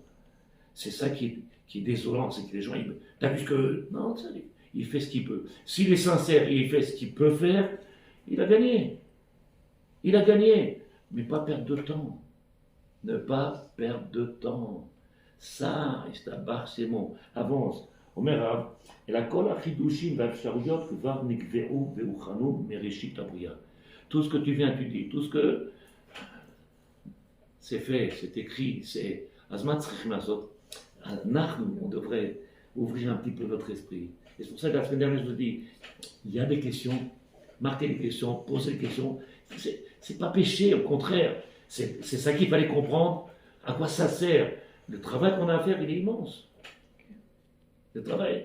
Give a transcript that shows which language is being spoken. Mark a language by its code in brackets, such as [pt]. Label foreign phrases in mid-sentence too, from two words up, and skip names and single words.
[fr] C'est ça qui est désolant, c'est que les gens, t'as vu que, non, il fait ce qu'il peut. S'il est sincère et il fait ce qu'il peut faire, il a gagné. Il a gagné, mais pas perdre de temps. Ne pas perdre de temps. Ça, c'est bon. Avance. [he] Omer Rav, אלא כל החידושים והאפשרויות כבר נקבעו והוכנו מראשית הבריאה. [fr] Tout ce que tu viens, tu dis, tout ce que c'est fait, c'est écrit, c'est... [he] אז מה צריכים לעשות? אנחנו, [fr] on devrait ouvrir un petit peu notre esprit. Et c'est pour ça que la semaine dernière, je vous dis, il y a des questions, marquez les questions, posez les questions. C'est pas péché, au contraire. C'est ça qu'il fallait comprendre, à quoi ça sert. Le travail qu'on a à faire, il est immense. Le travail.